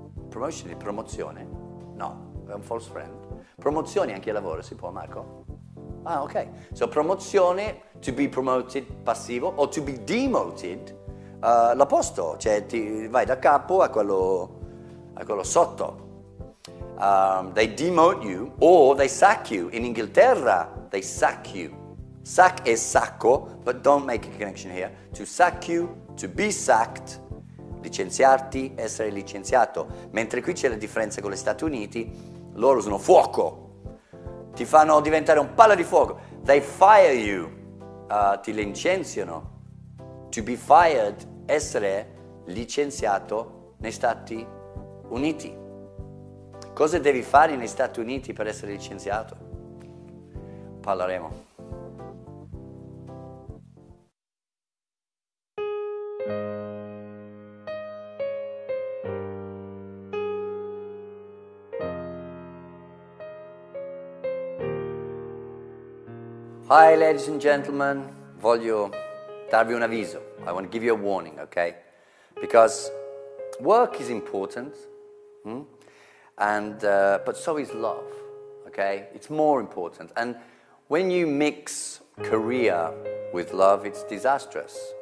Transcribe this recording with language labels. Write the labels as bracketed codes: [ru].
[it] Promotion è promozione? No, è un false friend. Promozioni anche al lavoro si può, Marco? Ah, ok. So promozione, [en] to be promoted, [it] passivo, o [en] to be demoted, [it] l'opposto, cioè ti vai da capo a quello sotto. [en] They demote you or they sack you. [it] In Inghilterra, [en] they sack you. Sack [it] è sacco, [en] but don't make a connection here. To sack you, to be sacked, [it] licenziarti, essere licenziato. Mentre qui c'è la differenza con gli Stati Uniti, loro sono fuoco, ti fanno diventare un palla di fuoco. [en] They fire you, [it] ti licenziano. [en] To be fired, [it] essere licenziato negli Stati Uniti. Cosa devi fare negli Stati Uniti per essere licenziato? Parleremo. [en] Hi ladies and gentlemen, [it] voglio darvi un avviso. [en] I want to give you a warning, okay? Because work is important, but so is love, okay? It's more important. And when you mix career with love, it's disastrous.